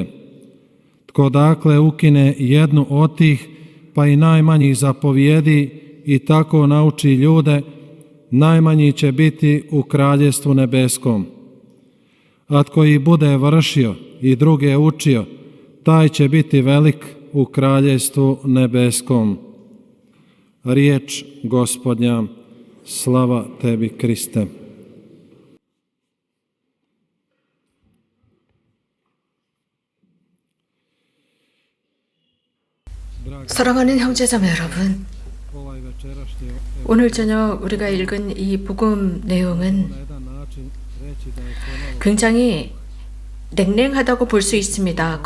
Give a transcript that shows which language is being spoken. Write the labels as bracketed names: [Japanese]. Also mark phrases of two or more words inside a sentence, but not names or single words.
[Croatian] Tko dakle ukine jednu od tih, pa i najmanjih zapovjedi i tako nauči ljude, najmanji će biti u kraljestvu nebeskom. A tko ih bude vršio i druge učio, taj će biti velik u kraljestvu nebeskom. Riječ Gospodnja. Slava tebi, Kriste. [Korean] 사랑하는 형제자매 여러분, 오늘 저녁 우리가 읽은 이 복음 내용은 굉장히 냉랭하다고 볼 수 있습니다.